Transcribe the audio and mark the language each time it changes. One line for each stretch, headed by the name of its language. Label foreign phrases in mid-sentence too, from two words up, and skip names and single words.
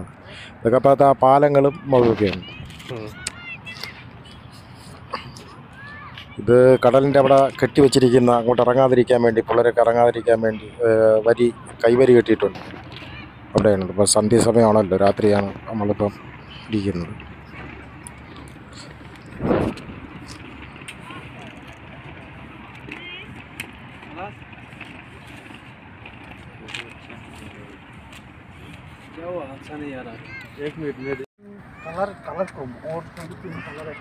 Malayalam: ഇതൊക്കെ അപ്പോഴത്തെ ആ പാലങ്ങളും അതൊക്കെയാണ്. ഇത് കടലിൻ്റെ അവിടെ കെട്ടി വെച്ചിരിക്കുന്ന, അങ്ങോട്ട് ഇറങ്ങാതിരിക്കാൻ വേണ്ടി, പിള്ളേരൊക്കെ ഇറങ്ങാതിരിക്കാൻ വേണ്ടി കൈവരി കെട്ടിയിട്ടുണ്ട്. അവിടെയാണ്. ഇപ്പോൾ സന്ധ്യാസമയമാണല്ലോ, രാത്രിയാണ് നമ്മളിപ്പം ഇരിക്കുന്നത്.
Hindi: अच्छा नहीं आ रहा, एक मिनट में कलर कम और थोड़ी पिंक कलर है।